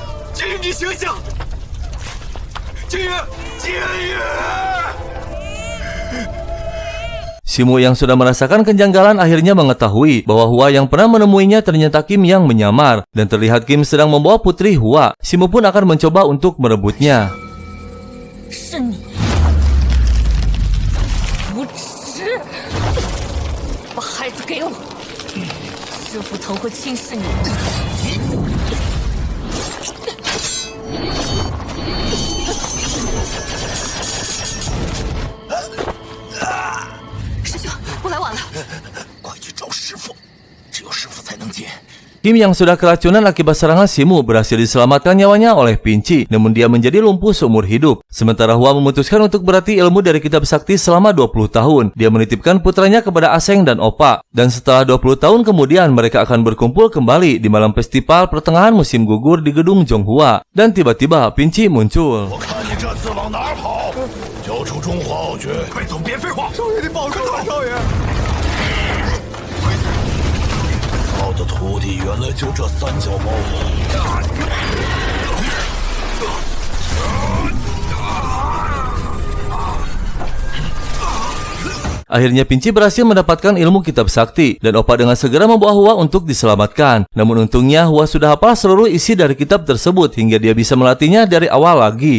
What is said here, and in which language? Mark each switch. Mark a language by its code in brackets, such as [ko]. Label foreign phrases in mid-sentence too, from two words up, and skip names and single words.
[id] Simu yang sudah merasakan kejanggalan akhirnya mengetahui bahwa Hua yang pernah menemuinya ternyata Kim yang menyamar. Dan terlihat Kim sedang membawa putri Hua. Simu pun akan mencoba untuk merebutnya. [zh] 是你，无耻！把孩子给我，师傅头会轻视你。师兄，我来晚了。快去找师傅，只有师傅才能解。 [id] Kim yang sudah keracunan akibat serangan Simu berhasil diselamatkan nyawanya oleh Pinci, namun dia menjadi lumpuh seumur hidup. Sementara Hua memutuskan untuk berlatih ilmu dari kitab sakti selama 20 tahun. Dia menitipkan putranya kepada Aseng dan Oppa. Dan setelah 20 tahun kemudian mereka akan berkumpul kembali di malam festival pertengahan musim gugur di gedung Zhonghua. Dan tiba-tiba Pinci muncul. [zh] 我看你这次往哪儿跑！交出中华奥诀！快走，别废话！少爷，你保重啊，少爷！操的徒弟原来就这三脚猫。 [id] Akhirnya Pinci berhasil mendapatkan ilmu kitab sakti dan Oppa dengan segera membawa Hua untuk diselamatkan. Namun untungnya Hua sudah hafal seluruh isi dari kitab tersebut hingga dia bisa melatihnya dari awal lagi.